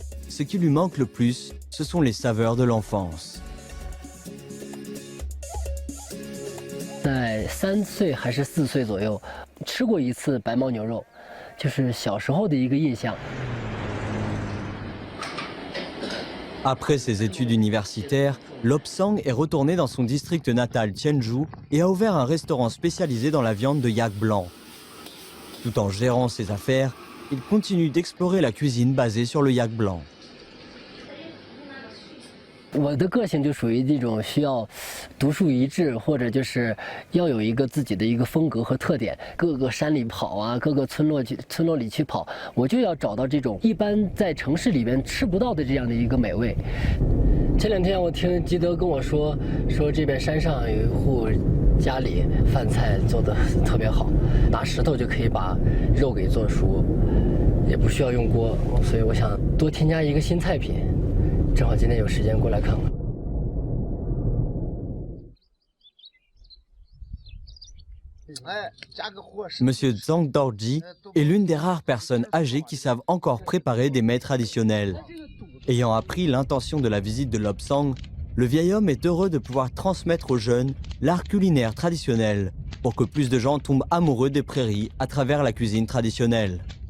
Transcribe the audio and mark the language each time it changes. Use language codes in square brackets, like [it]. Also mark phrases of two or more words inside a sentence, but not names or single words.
[fr] Ce qui lui manque le plus, ce sont les saveurs de l'enfance. [zh] 在3岁还是4岁左右，吃过一次白牦牛肉，就是小时候的一个印象。 [fr] Après ses études universitaires, Lobsang est retourné dans son district natal Tianzhu et a ouvert un restaurant spécialisé dans la viande de yak blanc. Tout en gérant ses affaires, il continue d'explorer la cuisine basée sur le yak blanc. [zh] 我的个性就属于这种需要独树一帜，或者就是要有一个自己的一个风格和特点。各个山里跑啊，各个村落里去跑，我就要找到这种一般在城市里边吃不到的这样的一个美味。前2天我听基德跟我说这边山上有一户家里饭菜做得特别好，拿石头就可以把肉给做熟，也不需要用锅，所以我想多添加一个新菜品。正好今天有时间过来看看。 [fr] Monsieur Zhang Dorji est l'une des rares personnes âgées qui savent encore préparer des mets traditionnels. Ayant appris l'intention de la visite de Lobsang, le vieil homme est heureux de pouvoir transmettre aux jeunes l'art culinaire traditionnel pour que plus de gens tombent amoureux des prairies à travers la cuisine traditionnelle.